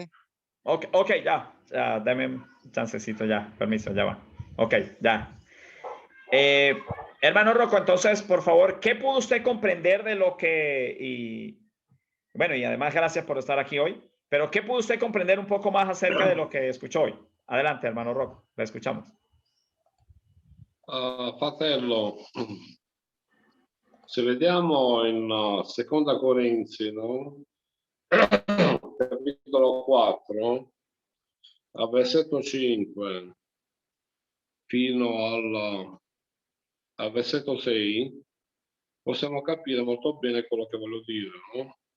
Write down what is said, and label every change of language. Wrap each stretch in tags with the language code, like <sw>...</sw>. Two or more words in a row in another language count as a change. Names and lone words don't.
<es>Ok, ya. Dame un chancecito ya. Permiso, ya va. Ok, ya. Hermano Rocco, entonces, por favor, ¿qué pudo usted comprender de lo que... Bueno, y además gracias por estar aquí hoy, pero ¿qué pudo usted comprender un poco más acerca de lo que escuchó hoy? Adelante, hermano Rocco, le escuchamos.</es> <it>Fratello, se vediamo in Seconda Corinzi, no? Capitolo 4, al versetto 5 fino al versetto 6, possiamo capire molto bene quello che voglio dire, no?</it>